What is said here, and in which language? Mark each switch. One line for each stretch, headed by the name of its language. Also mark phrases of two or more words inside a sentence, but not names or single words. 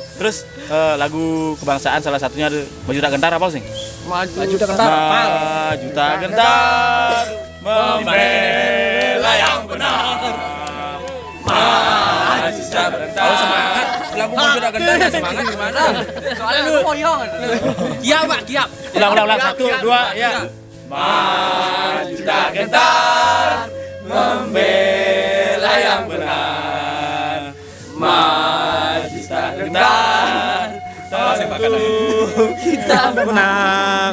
Indonesian: Terus lagu kebangsaan salah satunya ada Maju Tak Gentar apa sih? Maju Tak Gentar. Maju Tak Gentar, membela yang benar. Maju Tak Gentar. Kalau semangat, lagu Maju Tak Gentar semangat gimana? Soalnya lu poyong. Kiap, Pak, kiap. Ulang. 1, 2, ya. Maju Tak Gentar, membela yang benar. Maju Tak Gentar, tentu kita menang.